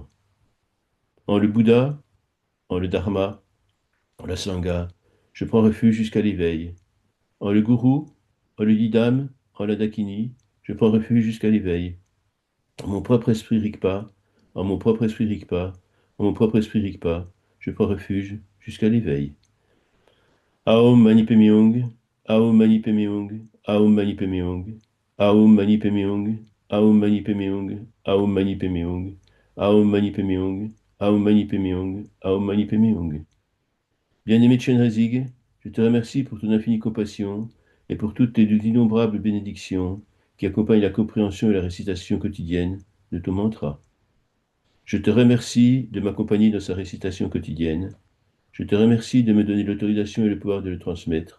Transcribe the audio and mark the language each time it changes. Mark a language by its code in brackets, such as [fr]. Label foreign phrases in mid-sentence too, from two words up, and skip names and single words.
[fr] En le Bouddha, en le Dharma, en la Sangha, je prends refuge jusqu'à l'éveil. En le Gourou, en le Didam, en la Dakini, je prends refuge jusqu'à l'éveil. En mon propre esprit Rigpa, en mon propre esprit Rigpa, en mon propre esprit Rigpa, je prends refuge jusqu'à l'éveil. [sa] ॐ मणि पद्मे हूँ, ॐ मणि पद्मे हूँ, ॐ मणि पद्मे हूँ, ॐ मणि पद्मे हूँ, ॐ मणि पद्मे हूँ, ॐ मणि पद्मे हूँ, ॐ मणि पद्मे हूँ, ॐ मणि पद्मे हूँ, ॐ मणि पद्मे हूँ. [fr] Bien-aimé Chenrezig, je te remercie pour ton infinie compassion et pour toutes tes innombrables bénédictions qui accompagnent la compréhension et la récitation quotidienne de ton mantra. Je te remercie de m'accompagner dans sa récitation quotidienne. Je te remercie de me donner l'autorisation et le pouvoir de le transmettre.